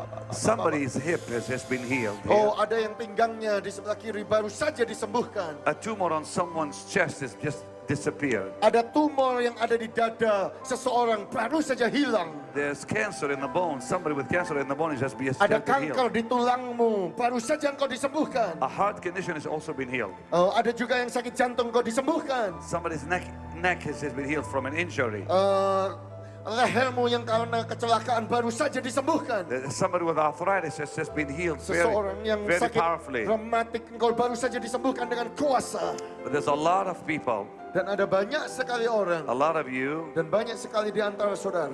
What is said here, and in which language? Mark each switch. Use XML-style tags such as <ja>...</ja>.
<en>Somebody's hip has just been healed here.</en> <id>Oh, ada yang pinggangnya di sebelah kiri baru saja disembuhkan.</id> <en>A tumor on someone's chest has just disappeared.</en> <id>Ada tumor yang ada di dada seseorang baru saja hilang.</id> <en>There's cancer in the bone. Somebody with cancer in the bone is just been</en> <id>Ada</id> <en>healed.</en> <id>kanker di tulangmu baru saja engkau disembuhkan.</id> <en>A heart condition has also been healed.</en> <id>Oh, ada juga yang sakit jantung engkau disembuhkan.</id> <en>Somebody's neck has just been healed from an injury.</en> <id>Lehermu yang karena kecelakaan baru saja disembuhkan.</id> <en>Somebody with arthritis has just been healed very,</en> <id>Seseorang yang</id> <en>very</en> <id>sakit</id> <en>powerfully.</en> <id>rematik engkau baru saja disembuhkan dengan kuasa.</id> <en>But there's a lot of people,</en> <id>Dan ada banyak sekali orang</id> <en>a lot of you,</en> <id>dan banyak sekali di antara saudara.</id>